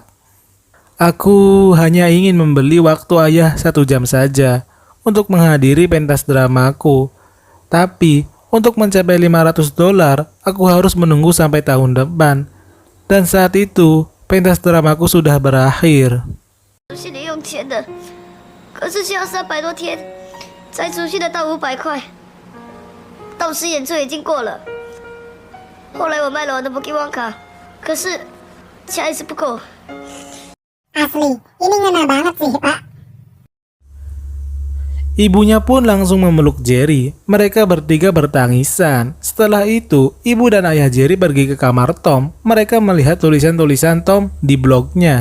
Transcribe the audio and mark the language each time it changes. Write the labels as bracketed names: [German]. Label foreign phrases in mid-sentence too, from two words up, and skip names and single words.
[Indonesian] Aku hanya ingin membeli waktu ayah 1 jam saja untuk menghadiri pentas dramaku. Tapi untuk mencapai $500, aku harus menunggu sampai tahun depan. Dan saat itu, pentas dramaku sudah berakhir. [Chinese] 才储蓄得到500块，当时演出已经过了。后来我卖了我的 Pokemon 卡，可是钱还是不够。 [Indonesian] Asli, ini ngena banget sih, Pak. Ibunya pun langsung memeluk Jerry. Mereka bertiga bertangisan. Setelah itu, ibu dan ayah Jerry pergi ke kamar Tom. Mereka melihat tulisan-tulisan Tom di blognya.